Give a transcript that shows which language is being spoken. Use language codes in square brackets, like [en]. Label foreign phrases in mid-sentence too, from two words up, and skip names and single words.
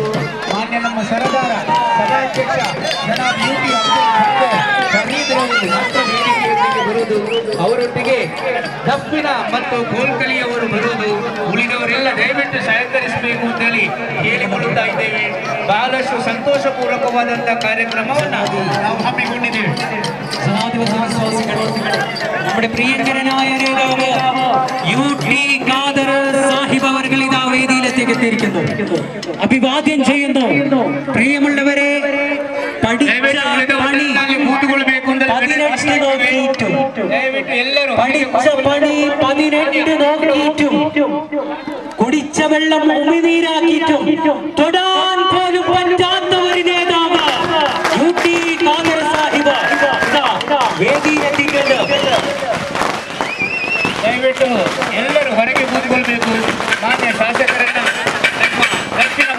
[kn] ಮಾನ್ಯ ನಮ್ಮ ಸರದಾರ ಸಭಾಧ್ಯಕ್ಷ ಜನಾಬ್ ಯುಟಿ ಫರೀದ್ ರವರು ಮಾತ್ರ ವೇದಿಕೆಯೊಂದಿಗೆ ಬರುವುದು. ಅವರೊಟ್ಟಿಗೆ ದಫಿನ ಮತ್ತು ಕೋಲ್ಕಲಿ ಅವರು ಬರುವುದು. ಉಳಿದವರೆಲ್ಲ ದಯವಿಟ್ಟು ಸಹಕರಿಸಬೇಕು ಅಂತೇಳಿ ಹೇಳಿಕೊಳ್ಳುತ್ತಾ ಇದ್ದೇವೆ. ಬಹಳಷ್ಟು ಸಂತೋಷಪೂರ್ವಕವಾದಂತಹ ಕಾರ್ಯಕ್ರಮವನ್ನು ನಾವು ಹಮ್ಮಿಕೊಂಡಿದ್ದೇವೆ. [ml] നമ്മുടെ പ്രിയങ്കരനായ നേതാവ് യുടി ഖാദർ സാഹിബ് അവർകൾ ഇതാ വേദിയിലേക്ക് എത്തിയിരിക്കുന്നു. അഭിവാദ്യം ചെയ്യുന്നു. പ്രിയമുള്ളവരെ, പഠിച്ച പണി 18 നോക്കിയിട്ടും കുടിച്ച വെള്ളം ഉമിനീരാക്കിയിട്ടും തൊടാൻ പോലും പറ്റാത്ത ഒരു നേതാവ് യുടി ഖാദർ സാഹിബ് ವೇದಿಯಲ್ಲಿದ್ದು [kn] ದಯವಿಟ್ಟು ಎಲ್ಲರೂ ಹೊರಗೆ ಕೂತ್ಕೊಳ್ಬೇಕು. ಮಾನ್ಯ ಶಾಸಕರನ್ನ ದಕ್ಷಿಣ